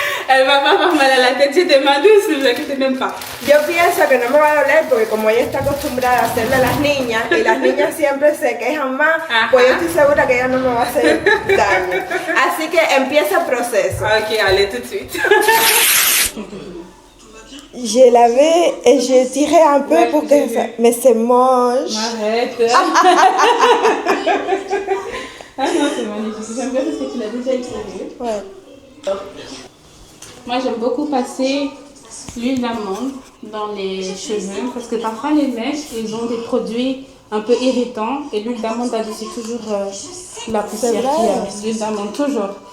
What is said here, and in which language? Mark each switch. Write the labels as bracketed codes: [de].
[fr] Elle va pas avoir mal à la tête, j'ai des mains douces, ne vous inquiétez même pas. [es] Yo pienso que no me va a doler porque como ella está acostumbrada a hacerle a las niñas y las niñas siempre se quejan más, Ajá. pues yo estoy segura que ella no me va a hacer daño. Así que empieza el proceso. [fr] Ok, allez tout de suite. J'ai lavé et j'ai tiré un peu Ouais, pour que j'ai ça... vu. Mais c'est moche. Arrête. Ah non, c'est magnifique. J'aime bien parce que tu l'as déjà essayé. Ouais. Moi, j'aime beaucoup passer l'huile d'amande dans les cheveux parce que parfois les mèches, ils ont des produits un peu irritants et l'huile d'amande adoucit toujours la poussière qu'il y a. L'huile d'amande, toujours.